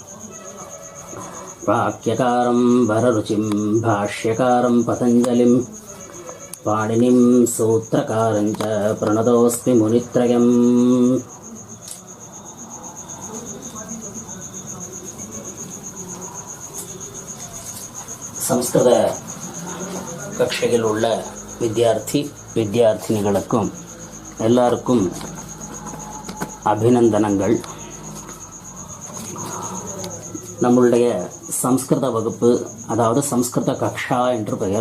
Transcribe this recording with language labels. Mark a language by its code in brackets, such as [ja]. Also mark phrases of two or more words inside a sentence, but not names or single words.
[sa] वाक्यकारं वररुचिं भाष्यकारं पतञ्जलिं पाणिनिं सूत्रकारं च प्रणतोऽस्मि मुनित्रयम्। [ta] संस्कृत கட்சியில் உள்ள வித்தியார்த்தினிகளுக்கும் எல்லாருக்கும் அபிநந்தனங்கள். நம்மளுடைய சம்ஸ்கிருத வகுப்பு, அதாவது சம்ஸ்கிருத கக்ஷா என்று பெயர்.